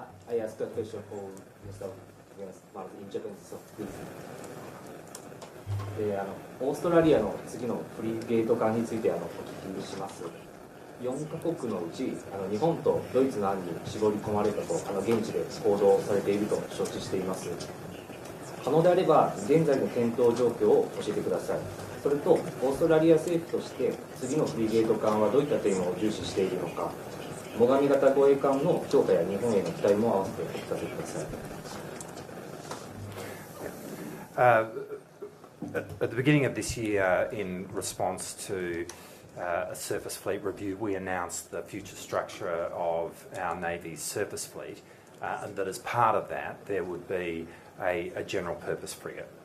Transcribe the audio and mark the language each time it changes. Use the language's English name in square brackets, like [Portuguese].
[English] I asked a question for Mr. Miles in Japanese, so please. [Japanese] オーストラリアの次のフリゲート艦についてお聞きします。 4カ国のうち日本とドイツの案に絞り込まれたと現地で報道されていると承知しています。可能であれば現在の検討状況を教えてください。それとオーストラリア政府として次のフリゲート艦はどういった点を重視しているのか、最上型護衛艦の強化や日本への期待も合わせてお聞かせください。 [English] At the beginning of this year, in response to a surface fleet review, we announced the future structure of our Navy's surface fleet, and that as part of that, there would be a general purpose frigate.